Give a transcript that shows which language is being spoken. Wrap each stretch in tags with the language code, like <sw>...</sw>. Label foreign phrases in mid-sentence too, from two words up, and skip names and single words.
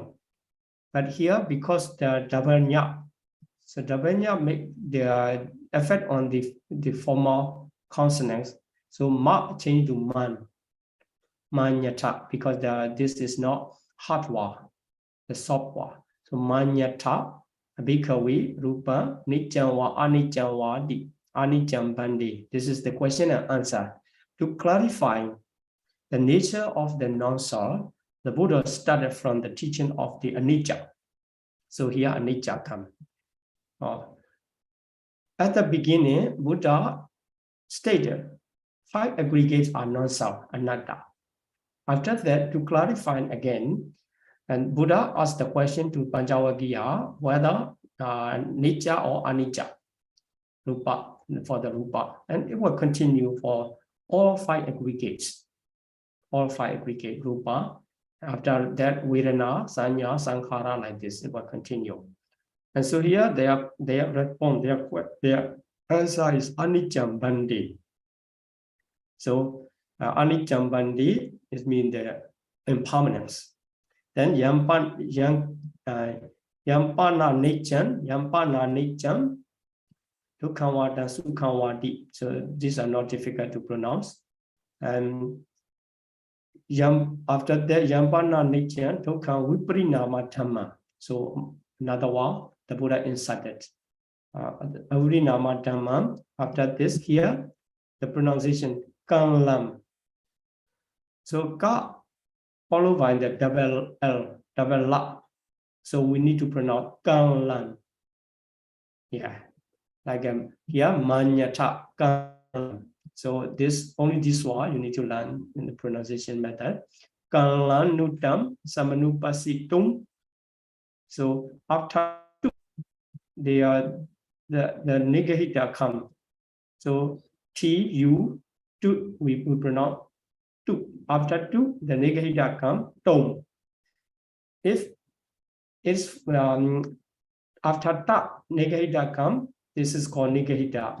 <en>But here, because the double nya, so double nya make the effect on the formal consonants. So ma change to man, manyata, because this is not hard word, the soft word.</en> <pi>So manyata, bhikkhave, rupa, nityam wa anityam vadi, anityam bandi.</pi> <en>This is the question and answer. To clarify the nature of the non-self, the Buddha started from the teaching of the anicca. So here anicca comes. At the beginning, Buddha stated 5 aggregates are non-self, anatta. After that, to clarify again, and Buddha asked the question to Pancavakiya whether nitya or anicca, rupa, for the rupa. And it will continue for all 5 aggregates. All 5 aggregate rupa. After that,</en> <pi>Vedana, Sanya, Sankhara,</pi> <en>like this, it will continue. And so here their response, their answer is</en> <pi>anityam bandi.</pi> <en>So</en> <pi>anicca bandi</pi> <en>is mean the impermanence.</en> <pi>Then yampana nichan, dukhamvada sukhamvadi.</pi> <en>So these are not difficult to pronounce. And after that,</en> <pi>yampana nichan, dukkha viprinama dhamma.</pi> <en>So another one, the Buddha inserted.</en> <pi>Viprinama dhamma.</pi> <en>After this, here, the pronunciation kanlam. So ka followed by the double L, double la. So we need to pronounce kanlam. Yeah, like here</en> <pi>manyata kanlam.</pi> <en>So only this one you need to learn in the pronunciation method.</en> <pi>Kanlam nutam samanupasitum.</pi> <en>So after two, the negahita come. So tu tu we pronounce tu. After tu, the negahita come tom. If it's after ta negahita come, this is called negahita.</en>